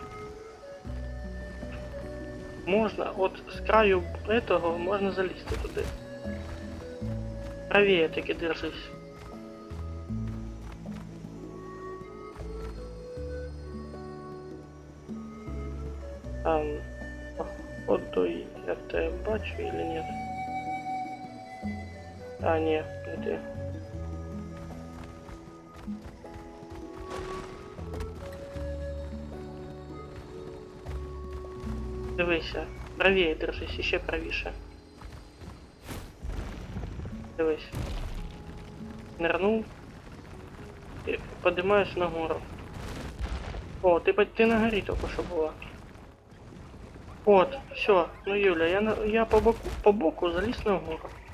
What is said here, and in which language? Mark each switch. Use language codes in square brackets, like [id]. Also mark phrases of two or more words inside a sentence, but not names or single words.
[uk] Можна, от з краю этого можна залізти туди. [ru] Правее таки держись. Походу я тебе бачу или нет? А, нет, не ты. [uk] Дивися, [ru] правее держись, [uk] ще правіше. Дивись. Нырнул. [ru] І поднимаюсь на гору. [uk] О, ти на горі тільки що була. [ru] Вот, все, ну Юля, я по боку залез на гору.